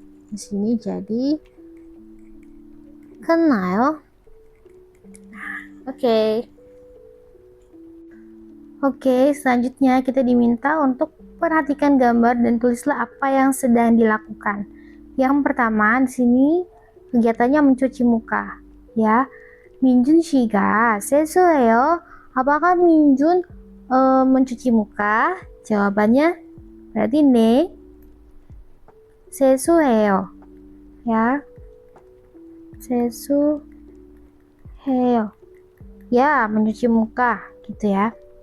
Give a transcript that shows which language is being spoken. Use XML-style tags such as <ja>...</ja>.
<id>Di sini jadi 끝나요. Oke. Oke, selanjutnya kita diminta untuk perhatikan gambar dan tulislah apa yang sedang dilakukan. Yang pertama di sini kegiatannya mencuci muka, ya.</id> <ko>Minjun 씨가 세수해요.</ko> <id>Apakah Minjun mencuci muka? Jawabannya berarti</id> <ko>네, 세수해요. Ya, 세수해요.</ko> <id>Ya, mencuci muka, gitu ya.</id>